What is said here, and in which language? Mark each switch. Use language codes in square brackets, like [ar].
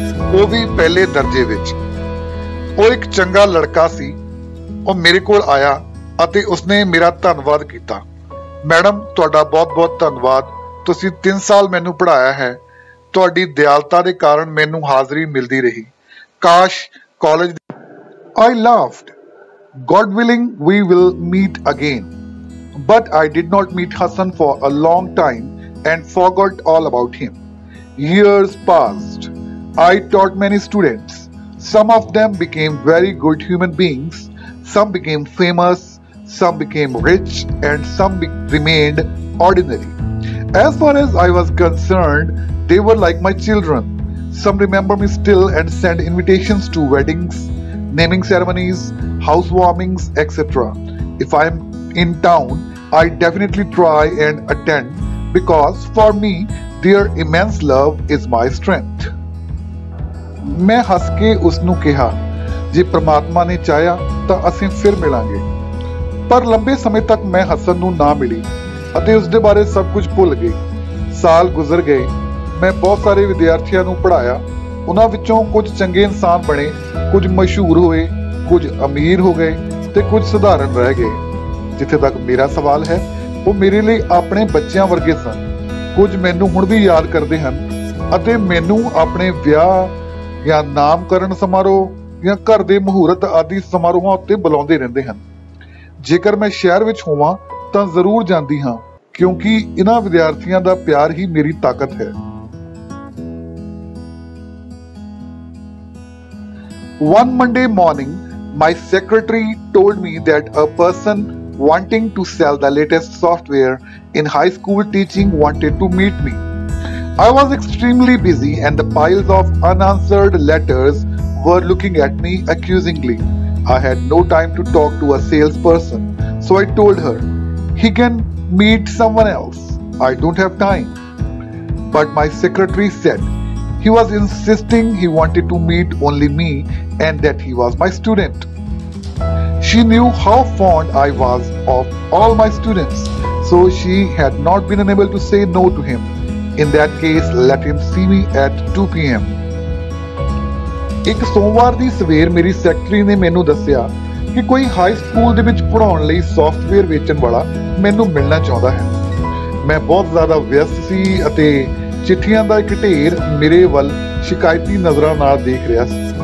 [pa] ਉਹ ਵੀ ਪਹਿਲੇ ਦਰਜੇ ਵਿੱਚ। ਉਹ ਇੱਕ ਚੰਗਾ ਲੜਕਾ ਸੀ। ਉਹ ਮੇਰੇ ਕੋਲ ਆਇਆ ਅਤੇ ਉਸਨੇ ਮੇਰਾ ਧੰਨਵਾਦ ਕੀਤਾ। ਮੈਡਮ, ਤੁਹਾਡਾ ਬਹੁਤ-ਬਹੁਤ ਧੰਨਵਾਦ। ਤੁਸੀਂ 3 ਸਾਲ ਮੈਨੂੰ ਪੜ੍ਹਾਇਆ ਹੈ। ਤੁਹਾਡੀ ਦਿਆਲਤਾ ਦੇ ਕਾਰਨ ਮੈਨੂੰ ਹਾਜ਼ਰੀ ਮਿਲਦੀ ਰਹੀ। ਕਾਸ਼ college. [en] I laughed. God willing, we will meet again. But I did not meet Hassan for a long time and forgot all about him. Years passed. I taught many students. Some of them became very good human beings. Some became famous. Some became rich. And some remained ordinary. As far as I was concerned, they were like my children. Some remember me still and send invitations to weddings, naming ceremonies, housewarmings, etc. If I am in town, I definitely try and attend because for me, their immense love is my strength. [pa] मैं हंस के उसनू कहा, जे परमात्मा ने चाहा ਤਾਂ ਅਸੀਂ ਫਿਰ ਮਿਲਾਂਗੇ। ਪਰ ਲੰਬੇ ਸਮੇਂ ਤੱਕ ਮੈਂ ਹਸਨ ਨੂੰ ਨਾ ਮਿਲੀ ਅਤੇ ਉਸ ਦੇ ਬਾਰੇ ਸਭ ਕੁਝ ਭੁੱਲ ਗਈ। ਸਾਲ ਗੁਜ਼ਰ ਗਏ। ਮੈਂ ਬਹੁਤ ਸਾਰੇ ਵਿਦਿਆਰਥੀਆਂ ਨੂੰ ਪੜ੍ਹਾਇਆ। ਉਹਨਾਂ ਵਿੱਚੋਂ ਕੁਝ ਚੰਗੇ ਇਨਸਾਨ ਬਣੇ, ਕੁਝ ਮਸ਼ਹੂਰ ਹੋਏ, ਕੁਝ ਅਮੀਰ ਹੋ ਗਏ ਤੇ ਕੁਝ ਸਧਾਰਨ ਰਹਿ ਗਏ। ਜਿੱਥੇ ਤੱਕ ਮੇਰਾ ਸਵਾਲ ਹੈ, ਉਹ ਮੇਰੇ ਲਈ ਆਪਣੇ ਬੱਚਿਆਂ ਵਰਗੇ ਸਨ। ਕੁਝ ਮੈਨੂੰ ਹੁਣ ਵੀ ਯਾਦ ਕਰਦੇ ਹਨ ਅਤੇ ਮੈਨੂੰ ਆਪਣੇ ਵਿਆਹ ਜਾਂ ਨਾਮਕਰਨ ਸਮਾਰੋਹ ਜਾਂ ਘਰ ਦੇ ਮਹੂਰਤ ਆਦਿ ਸਮਾਰੋਹਾਂ ਉੱਤੇ ਬੁਲਾਉਂਦੇ ਰਹਿੰਦੇ ਹਨ। ਜੇਕਰ ਮੈਂ ਸ਼ਹਿਰ ਵਿੱਚ ਹੋਵਾਂ ਤਾਂ ਜ਼ਰੂਰ ਜਾਂਦੀ ਹਾਂ, ਕਿਉਂਕਿ ਇਹਨਾਂ ਵਿਦਿਆਰਥੀਆਂ ਦਾ ਪਿਆਰ ਹੀ ਮੇਰੀ ਤਾਕਤ ਹੈ। [en] One Monday morning, my secretary told me that a person wanting to sell the latest software in high school teaching wanted to meet me. I was extremely busy and the piles of unanswered letters were looking at me accusingly. I had no time to talk to a salesperson, so I told her, he can meet someone else. I don't have time. But my secretary said he was insisting he wanted to meet only me and that he was my student. She knew how fond I was of all my students, so she had not been unable to say no to him. In that case, let him see me at 2 p.m. [pa] ਇੱਕ ਸੋਮਵਾਰ ਦੀ ਸਵੇਰ ਮੇਰੀ secretary ਨੇ ਮੈਨੂੰ ਦੱਸਿਆ ਕਿ ਕੋਈ high school ਦੇ ਵਿੱਚ ਪੜ੍ਹਾਉਣ ਲਈ ਸੌਫਟਵੇਅਰ ਵੇਚਣ ਵਾਲਾ ਮੈਨੂੰ ਮਿਲਣਾ ਚਾਹੁੰਦਾ ਹੈ। ਮੈਂ ਬਹੁਤ ਜ਼ਿਆਦਾ ਵਿਅਸਤ ਸੀ ਅਤੇ ਚਿੱਠੀਆਂ ਦਾ ਇੱਕ ਢੇਰ ਮੇਰੇ ਵੱਲ ਸ਼ਿਕਾਇਤੀ ਨਜ਼ਰਾਂ ਨਾਲ ਦੇਖ ਰਿਹਾ ਸੀ।